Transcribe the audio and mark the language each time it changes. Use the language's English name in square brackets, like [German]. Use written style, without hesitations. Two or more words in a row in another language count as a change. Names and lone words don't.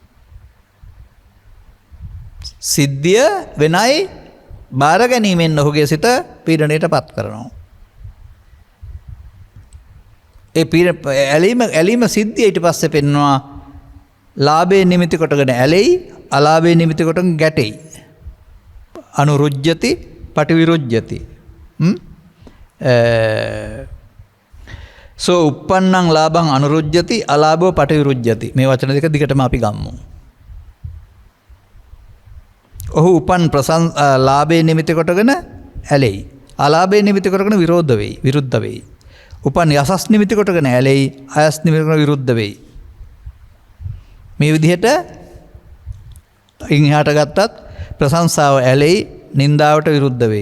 [Sinhala] සිද්ධිය වෙනයි බාර ගැනීමෙන් ඔහුගේ සිත පීඩණයට පත් කරනවා. ඒ ඇලීම සිද්ධිය ඊට පස්සේ පෙන්වනවා ලාභේ නිමිති කොටගෙන ඇලෙයි අලාභේ නිමිති කොටගෙන ගැටෙයි. [Pali] අනුරුජ්ජති පටිවිරුජ්ජති. සෝ uppannං ලාභං අනුරුජ්ජති අලාභෝ පටිවිරුජ්ජති. [Sinhala] මේ වචන දෙක දිගටම අපි ගමු. ඔහු උපන් ලාභේ නිමිති කොටගෙන ඇලෙයි. අලාභේ නිමිති කොටගෙන විරුද්ධ වෙයි. උපන් යසස් නිමිති කොටගෙන ඇලෙයි. අයස් නිමිති කොටගෙන විරුද්ධ වෙයි. මේ විදිහට ඉන්හාට ගත්තත් ප්‍රශංසාව ඇලෙයි, නින්දාවට විරුද්ධ වෙයි.